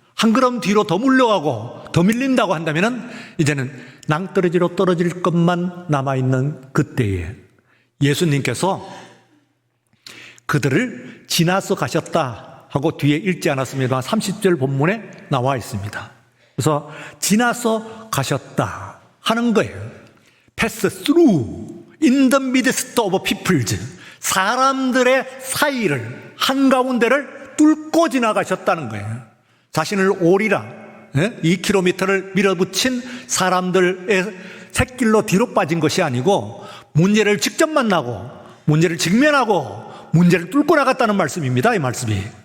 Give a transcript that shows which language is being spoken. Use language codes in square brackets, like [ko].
[ko] 한 걸음 뒤로 더 물러가고 더 밀린다고 한다면 이제는 낭떠러지로 떨어질 것만 남아있는 그때에 예수님께서 그들을 지나서 가셨다 하고 뒤에 읽지 않았습니다만 30절 본문에 나와 있습니다. 그래서 지나서 가셨다 하는 거예요. [en] Pass through in the midst of peoples. [ko] 사람들의 사이를, 한가운데를 뚫고 지나가셨다는 거예요. 자신을 오리라 2km를 밀어붙인 사람들의 샛길로 뒤로 빠진 것이 아니고 문제를 직접 만나고 문제를 직면하고 문제를 뚫고 나갔다는 말씀입니다. 이 말씀이.